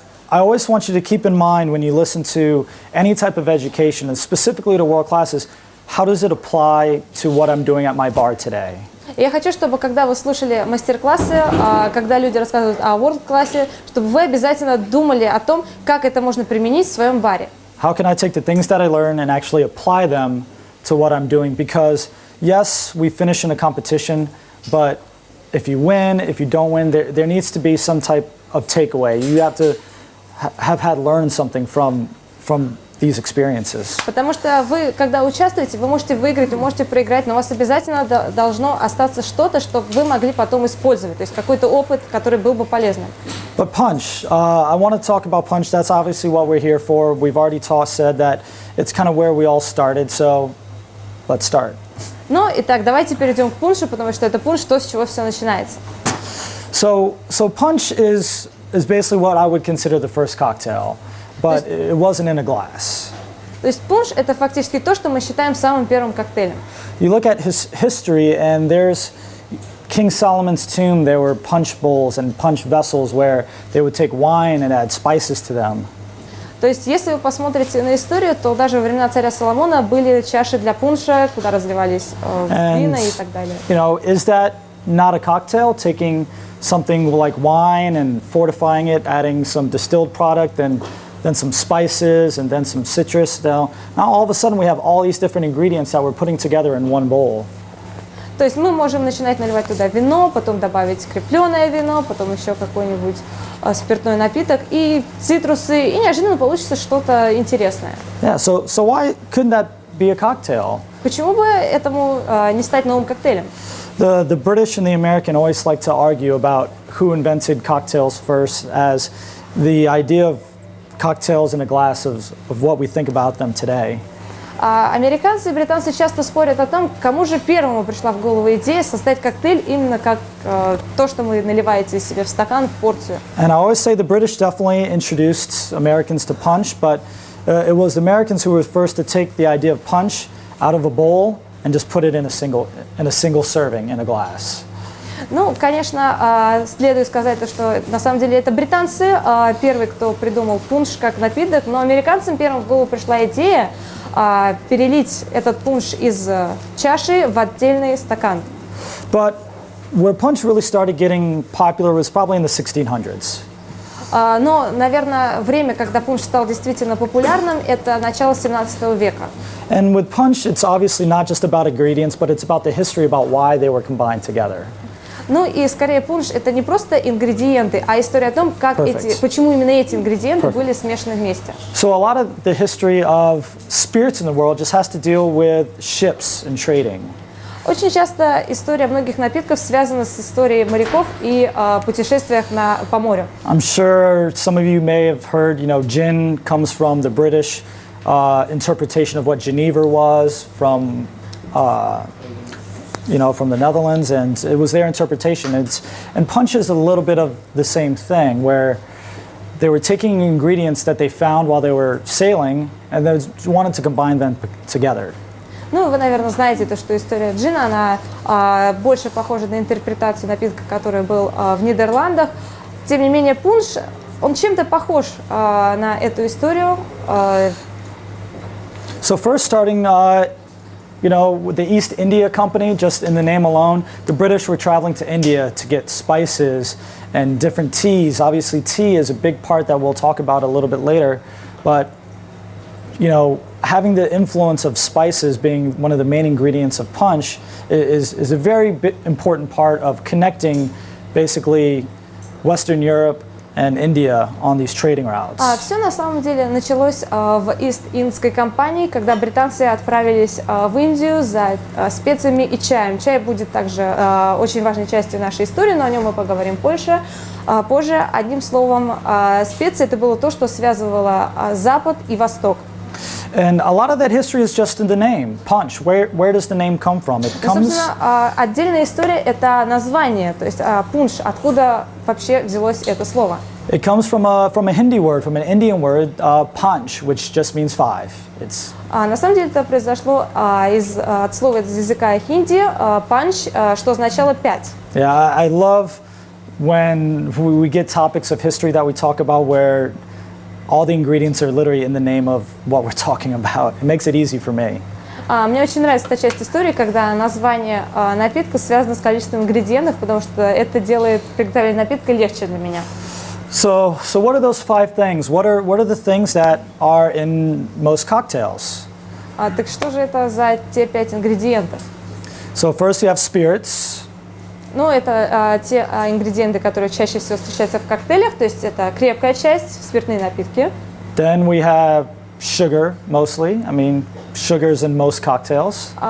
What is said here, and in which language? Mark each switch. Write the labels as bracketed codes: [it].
[en] I always want you to keep in mind when you listen to any type of education, and specifically to world classes, how does it apply to what I'm doing at my bar today? [ru] Я хочу, чтобы когда вы слушали мастер-классы, когда люди рассказывают о world-классе, чтобы вы обязательно думали о том, как это можно применить в своем баре. [en] How can I take the things that I learn and actually apply them to what I'm doing? Because yes, we finish in a competition, but if you win, if you don't win, there needs to be some type of takeaway. You have to have had learned something from these experiences. [ru] Потому что вы, когда участвуете, вы можете выиграть, вы можете проиграть, но у вас обязательно должно остаться что-то, что вы могли потом использовать, то есть какой-то опыт, который был бы полезным. [en] But punch, I want to talk about punch. That's obviously what we're here for. We've already said that it's kind of where we all started, so let's start. [ru] Ну, итак, давайте перейдем к пуншу, потому что это пунш, то, с чего все начинается. [en] So punch is basically what I would consider the first cocktail, but it wasn't in a glass. [ru] То есть пунш – это фактически то, что мы считаем самым первым коктейлем. [en] You look at his history, and there's King Solomon's tomb. There were punch bowls and punch vessels where they would take wine and add spices to them. [ru] То есть, если вы посмотрите на историю, то даже во времена царя Соломона были чаши для пунша, куда разливались вина и так далее. [en] You know, is that not a cocktail? Taking something like wine and fortifying it, adding some distilled product, and then some spices, and then some citrus. Now all of a sudden we have all these different ingredients that we're putting together in one bowl. [ru] То есть мы можем начинать наливать туда вино, потом добавить крепленое вино, потом еще какой-нибудь спиртной напиток и цитрусы, и неожиданно получится что-то интересное. [en] Yeah, so why couldn't that be a cocktail? [ru] Почему бы этому не стать новым коктейлем? [en] The British and the American always like to argue about who invented cocktails first, as the idea of cocktails in a glass of what we think about them today. [ru] Американцы и британцы часто спорят о том, кому же первому пришла в голову идея создать коктейль именно как то, что вы наливаете себе в стакан, в порцию. [en] And I always say the British definitely introduced Americans to punch, but it was the Americans who were first to take the idea of punch out of a bowl and just put it in a single serving in a glass. [ru] Ну, конечно, следует сказать то, что на самом деле это британцы первые, кто придумал пунш как напиток, но американцам первым в голову пришла идея перелить этот пунш из чаши в отдельный стакан. [en] But where punch really started getting popular was probably in the 1600s. [ru] Но, наверное, время, когда пунш стал действительно популярным, это начало 17 века. [en] And with punch, it's obviously not just about ingredients, but it's about the history about why they were combined together. [ru] Ну и скорее пунш это не просто ингредиенты, а история о том, почему именно эти ингредиенты были смешаны вместе. [en] So a lot of the history of spirits in the world just has to deal with ships and trading. [ru] Очень часто история многих напитков связана с историей моряков и путешествиях по морю. [en] I'm sure some of you may have heard, gin comes from the British interpretation of what Geneva was from the Netherlands, and it was their interpretation. And punch is a little bit of the same thing, where they were taking ingredients that they found while they were sailing, and they wanted to combine them together. [ru] Ну, вы, наверное, знаете, что история джина, она больше похожа на интерпретацию напитка, который был в Нидерландах. Тем не менее, пунш, он чем-то похож на эту историю. [en] So first starting, with the East India Company, just in the name alone, the British were traveling to India to get spices and different teas. Obviously, tea is a big part that we'll talk about a little bit later, but having the influence of spices being one of the main ingredients of punch is a very important part of connecting basically Western Europe and India on these trading routes. [ru] Все на самом деле началось в Ист-Индской компании, когда британцы отправились в Индию за специями и чаем. Чай будет также очень важной частью нашей истории, но о нем мы поговорим позже. Одним словом, специи это было то, что связывало Запад и Восток. [en] And a lot of that history is just in the name, punch. Where does the name come from? It comes. [ru] Собственно, отдельная история – это название, то есть пунш, откуда вообще взялось это слово. [en] It comes from a Hindi word, from an Indian word, punch, which just means 5. It's [ru] На самом деле это произошло от слова из языка хинди «панч», что означало 5. [en] Yeah, I love when we get topics of history that we talk about where all the ingredients are literally in the name of what we're talking about. It makes it easy for me. [ru] Мне очень нравится та часть истории, когда название напитка связано с количеством ингредиентов, потому что это делает приготовление напитка легче для меня. [en] So what are those 5 things? What are the things that are in most cocktails? [ru] Так что же это за те 5 ингредиентов? [en] So first we have spirits. [ru] Ну, это те ингредиенты, которые чаще всего встречаются в коктейлях, то есть это крепкая часть, спиртные напитки. [en] Then we have sugar, mostly. I mean, sugar's in most cocktails.